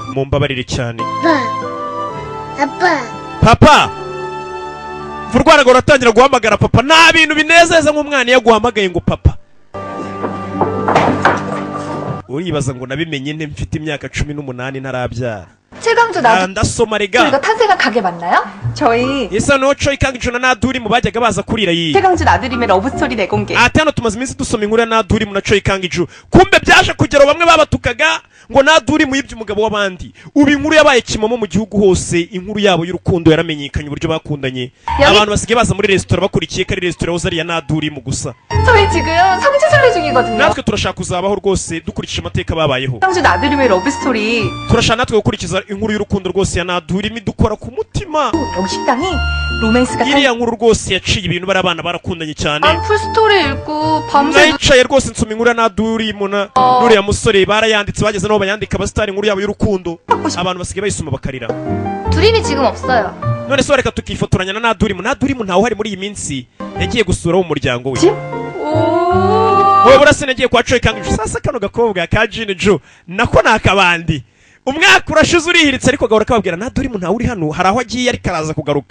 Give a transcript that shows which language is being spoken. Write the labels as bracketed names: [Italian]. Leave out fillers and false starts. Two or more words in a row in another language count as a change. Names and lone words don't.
[Kinyarwanda] Mumbabarire cyane. [Korean] 아빠. [Kinyarwanda] Papa Vurwanaga uratangira guhamagara papa. Nta bintu binezeza nk'umwana iyo aguhamagaye ngo papa. Uribaza ngo nabimenye nte mfite imyaka 18 ntarabyara. [Korean] 최강주 나도 [Kinyarwanda] ndasoma rega. [Korean] 이거 탄생한 가게 맞나요? 저희 [Kinyarwanda] Isa no Choi Kang-ju na Naduri mu bajyaga baza kurira yi. [Korean] 최강주 나들임의 러브스토리 내공개. [Kinyarwanda] Ati hano tumaze iminsi dusoma inkuru ya Naduri mu na Choi Kang-ju. Kumbe byaje kugera bamwe babatukaga ngo Naduri mu yibye umugabo w'abandi. Ubu inkuru yabaye kimomo mu gihugu hose. Inkuru yabo y'urukundo yaramenyekanye uburyo bakundanye. Abantu basigaye baza muri restaurant bakurikiye kari restaurant uzari ya Naduri mu gusa. [Korean] 저희 지금 성지순례 중이거든요. [Kinyarwanda] natwe turashaka kuzabaho rwose dukurikije amateka babayeho. [Korean] 최강주 나들임의 러브스토리. [Kinyarwanda] turashaka natwe gukurikiza inkuru y'urukundo rwose ya Naduri midukora ku mutima. [Korean] 여기 식당이 로맨스가 [Kinyarwanda] iriya nkuru rwose yaciye ibintu bari abana barakundanye cyane. [Korean] 풀스토리 읽고 밤새 [Kinyarwanda] nayicaye rwose nsoma inkuru ya Naduri muna nuriya musore barayanditse bageze naho bayandika abasitari inkuru yabo y'urukundo. abantu basigaye bayisoma bakarira. [Korean] 두림이 지금 없어요. [Kinyarwanda] none se reka tukifotoranya na Naduri mu ntawe uhari muri iyi minsi yagiye gusura mu muryango we. wowe burase nagiye kwa Choi Kang-ju. Sasa kano gakobwa ka Jin Jo nako nakabandi. Umwaka urashize urihiritse ariko gahora kababwira Naduri mu ntawe uri hano hari aho agiye ariko araza kugaruka.